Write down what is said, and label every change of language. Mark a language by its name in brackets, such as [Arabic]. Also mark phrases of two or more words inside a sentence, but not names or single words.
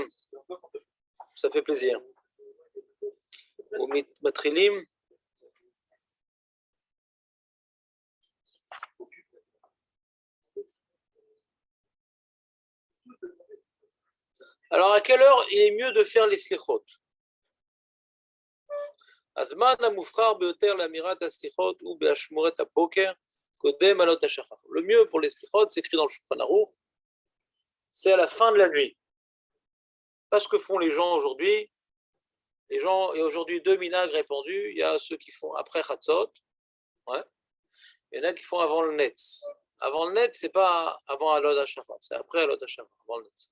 [French] Ça fait plaisir. Au Matrilim. Alors, à quelle heure il est mieux de faire les slichot? [Hebrew] הזמן המובחר ביותר לאמירת הסליחות הוא באשמורת הבוקר קודם עלות השחר. [French] Le mieux pour les slichot, c'est écrit dans le Shulchan Aruch, c'est à la fin de la nuit. Pas ce que font les gens aujourd'hui. Les gens, il y a aujourd'hui deux minhag répandus. Il y a ceux qui font après Chatzot. Ouais. Il y en a qui font avant le Netz. Avant le Netz, c'est pas avant [Hebrew] עלות השחר, [French] c'est après [Hebrew] עלות השחר, [French] avant le Netz.